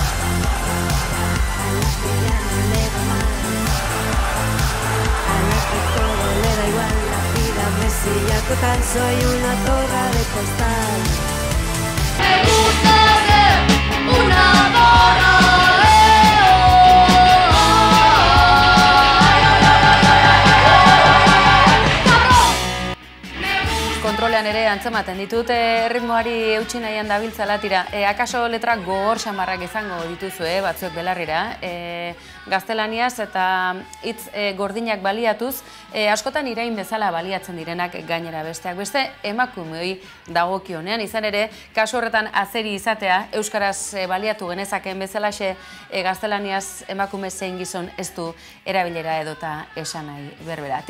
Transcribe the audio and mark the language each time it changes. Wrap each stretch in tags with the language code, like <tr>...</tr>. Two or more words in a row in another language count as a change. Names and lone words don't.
<es>a la que ya no le va mal, a la que todo le da igual, la vida me silla total, soy una porra de postal. Me gusta ser una porra.</es> <eu>Kontrolean ere antzematen ditut ritmoari eutsi nahian dabiltzala, tira, akaso letrak gogor xamarrak izango dituzu, batzuek belarrira, gaztelaniaz eta hitz gordinak baliatuz, askotan irain bezala baliatzen direnak gainera besteak beste, emakumeoi dagokionean, izan ere, kasu horretan azeri izatea, euskaraz baliatu genezaken bezalaxe, gaztelaniaz emakume zein gizon ez du erabilera edota esan nahi berbera.</eu>